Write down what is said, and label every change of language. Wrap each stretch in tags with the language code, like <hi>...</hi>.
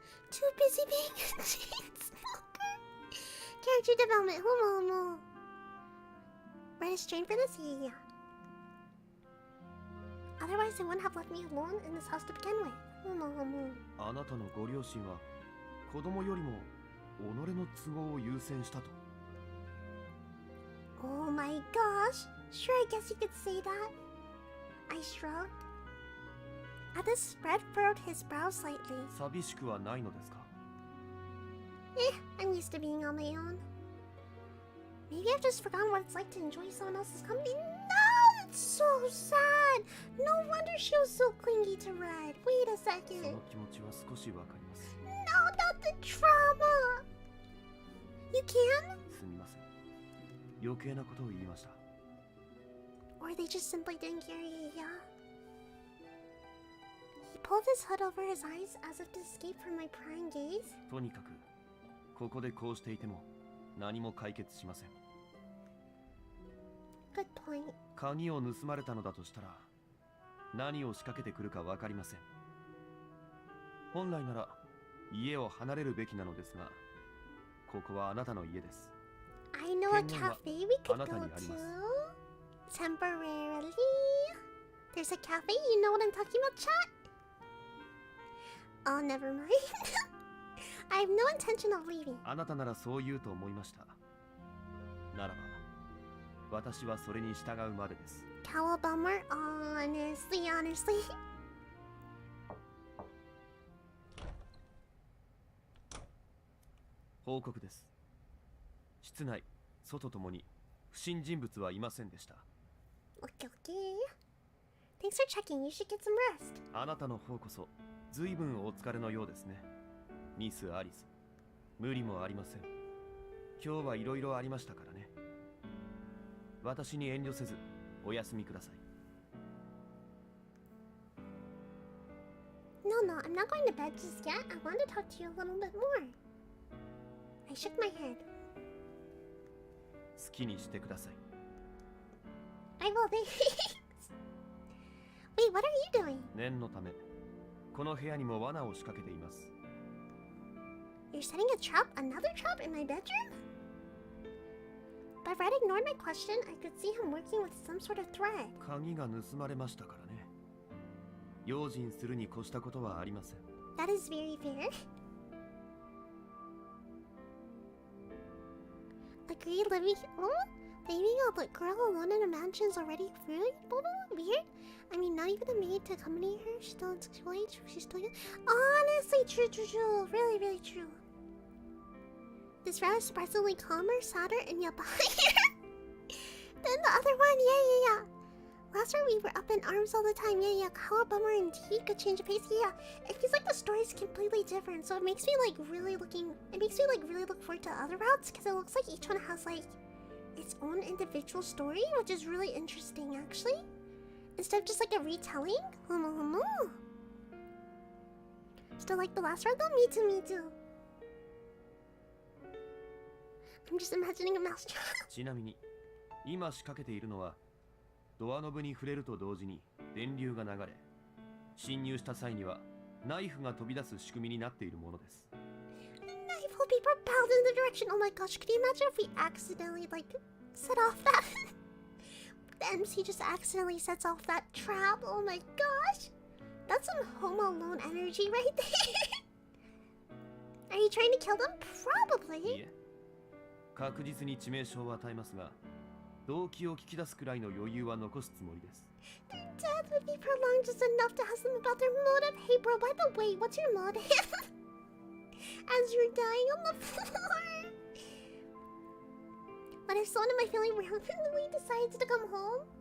<en>Too busy being a chain smoker. Character development. Homo. Write a strain for this? Yeah. Otherwise, they wouldn't have left me alone in this house to begin with. Homo.</en> <ja>あなたのご両親は子供よりも己の都合を優先したと。</ja> <en>Oh my gosh. Sure, I guess you could say that. I shrugged. At this, Fred furrowed his brow slightly.</en> <ja>寂しくはないのですか？</ja> <en>I'm used to being on my own. Maybe I've just forgotten what it's like to enjoy someone else's company. No, it's so sad. No wonder she was so clingy to Red. Wait a</en> <ja>そ</ja> <en>second.</en> <ja>の気持ちは少しわかります。</ja> <en>No, not the trauma. You can?</en> <ja>すみません。余計なことを言いました。</ja> <en>Or they just simply didn't care. Yeah. He pulled his hood over his eyes as if to escape from my prying gaze.</en> <ja>とにかくここでこうしていても何も解決しません。</ja> <en>Good point.</en> <ja>鍵を盗まれたのだとしたら何を仕掛けてくるかわかりません。本来なら家を離れるべきなのですが、ここはあなたの家です。</ja> <en>I know a cafe we could go to. Temporarily. There's a cafe, you know what I'm talking about, chat? Oh, never mind. I have no intention of leaving.</en> <ja>あなたならそう言うと思いました。ならば私はそれに従うまでです。</ja> <en>Cowabummer, honestly.</en> <ja>報告です。室内、外ともに不審人物はいませんでした。</ja> <en>Okay. Thanks for checking. You should get some rest.</en> <ja>あなたの方こそ随分お疲れのようですね。ミス・アリス。無理もありません。今日はいろいろありましたからね。私に遠慮せずお休みください。</ja> <en>No, I'm not going to bed just yet. I want to talk to you a little bit more. I shook my head.</en> <ja>好きにしてください。</ja> <en>I will. Thanks. Wait, what are you doing?</en> <ja>念のため、この部屋にも罠を仕掛けています。</ja> <en>You're setting a trap? Another trap in my bedroom? But Red ignored my question. I could see him working with some sort of thread.</en> <ja>鍵が盗まれましたからね。用心するに越したことはありません。</ja> <en>That is very fair. Agreed, living. Oh? Leaving a girl alone in a mansion is already really weird. I mean, not even a maid to accompany her. She's still in school age. She's still young. Honestly, true. Really true. This route is surprisingly calmer, sadder, and yet higher than the other one. Yeah. Last time we were up in arms all the time. Yeah. How a bummer indeed. Could change the pace. Yeah. It feels like the story is completely different. So it makes me really look forward to other routes because it looks like each one has like its own individual story, which is really interesting actually. Instead of just like a retelling. Still like the last round though? Me too, me too. I'm just imagining a mouse trap.</en> <ja>ちなみに今仕掛けているのはドアノブに触れると同時に電流が流れ侵入した際にはナイフが飛び出す仕組みになっているものです。</ja> <en>Knife will be propelled in the direction. Oh my gosh, could you imagine if we accidentally like set off that? The MC just accidentally sets off that trap. Oh my gosh. That's some Home Alone energy right there. Are you trying to kill them?</en> <ja>い</ja> <en>Probably.</en> <ja>え確実に致命傷は与えますが動機を聞き出すくらいの余裕は残すつもりです。</ja> <en>Their death would be prolonged just enough to ask them about their motive. Hey bro, by the way, what's your motive? As you're dying on the floor. What if someone in my family randomly decides to come home?</en>